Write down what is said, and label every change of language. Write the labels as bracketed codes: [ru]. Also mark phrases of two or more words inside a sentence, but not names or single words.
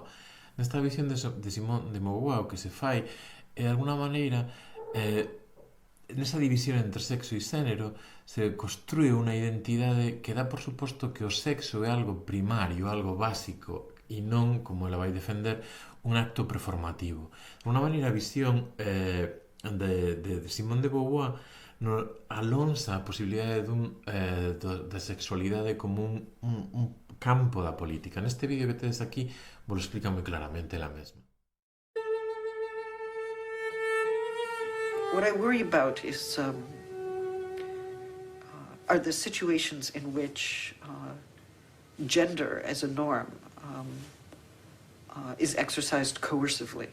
[gl] Nesta visión de Simone de Beauvoir, o que se fai é, de alguna maneira, nesa división entre sexo e xénero, se construe unha identidade que dá por suposto que o sexo é algo primario, algo básico, e non, como ela vai defender, un acto performativo. De alguna maneira, a visión de Simone de Beauvoir alonsa a posibilidade da sexualidade como un campo da política. Neste vídeo que tedes aquí vos lo explica moi claramente ela mesma. [en] What I worry about is are the situations in which gender as a norm is exercised coercively.